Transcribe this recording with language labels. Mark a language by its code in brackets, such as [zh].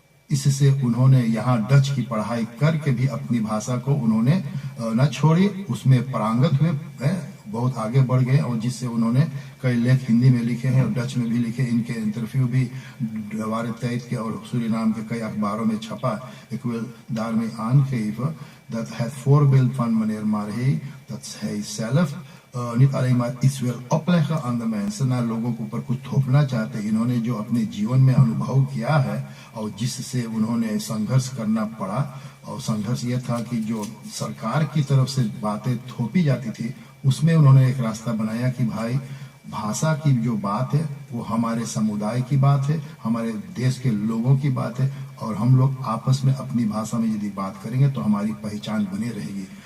[hi] इससे उन्होंने यहाँ डच की पढ़ाई करके भी अपनी भाषा को उन्होंने न छोड़ी, उसमें पारंगत हुए, बहुत आगे बढ़ गए और जिससे उन्होंने कई लेख हिंदी में लिखे हैं और डच में भी लिखे। इनके इंटरव्यू भी वारtijd के और सूरीनाम के कई अखबारों में छपा। [nl] Ik wil daarmee aangeven dat het voorbeeld van meneer Marhey, dat hij zelf niet alleen maar iets wil opleggen aan de mensen, [hi] ना लोगों के ऊपर कुछ थोपना चाहते। इन्होंने जो अपने जीवन में अनुभव किया है और जिससे उन्होंने संघर्ष करना पड़ा और संघर्ष ये था कि जो सरकार की तरफ से बातें थोपी जाती थी उसमें उन्होंने एक रास्ता बनाया कि भाई भाषा की जो बात है वो हमारे समुदाय की बात है, हमारे देश के लोगों की बात है और हम लोग आपस में अपनी भाषा में यदि बात करेंगे तो हमारी पहचान बनी रहेगी।